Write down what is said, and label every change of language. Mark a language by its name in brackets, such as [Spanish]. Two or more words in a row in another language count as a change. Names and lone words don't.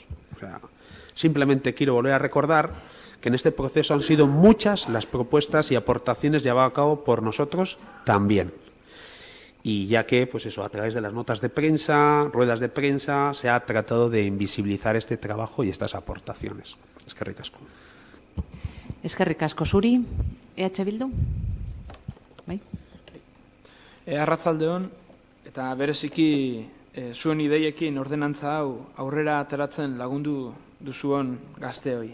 [Spanish] O sea, simplemente quiero volver a recordar que en este proceso han sido muchas las propuestas y aportaciones llevadas a cabo por nosotros también. Y ya que, pues eso, a través de las notas de prensa, ruedas de prensa, se ha tratado de invisibilizar este trabajo y estas aportaciones. [Basque] Eskerrik asko. Eskerrik asko zuri. EH Bildu? Bai? Arratzaldeon, eta bereziki zuen ideiekin ordenantza hau aurrera ateratzen lagundu duzuon gazteoi.